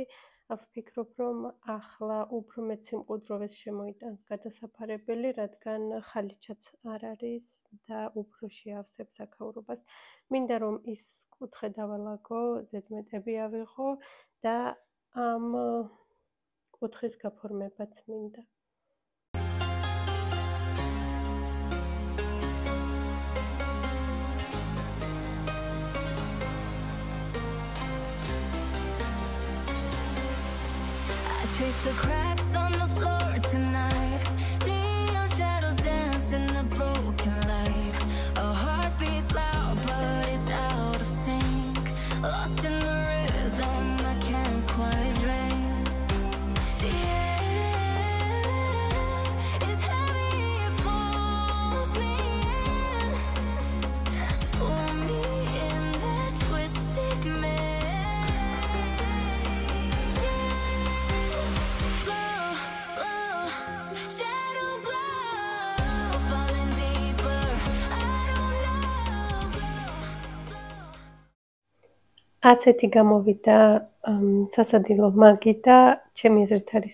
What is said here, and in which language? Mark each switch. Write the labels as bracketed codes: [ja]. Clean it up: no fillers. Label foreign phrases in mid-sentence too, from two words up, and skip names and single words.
[ka] ვფიქრობ, რომ ახლა უფრო მეც სიმყუდროვეს შემოიტანს გადასაფარებელი, რადგან ხალიჩაც არ არის და უფრო შეავსებს აქაურობას. მინდა რომ ის კუთხე დავალაგო, ზედმეტები ავიღო და ამ კუთხის გაფორმებაც მინდა. [en] Trace the cracks on the floor tonight. Neon shadows dance in the broken light. A heart beats loud, but it's out of sync. Lost in the rhythm, I can't quite dream. The air is heavy, it pulls me in. Pull me in that twisted maze. [ka] ასეთი გამოვიდა სასადილო მაგი და ჩემი აზრით არის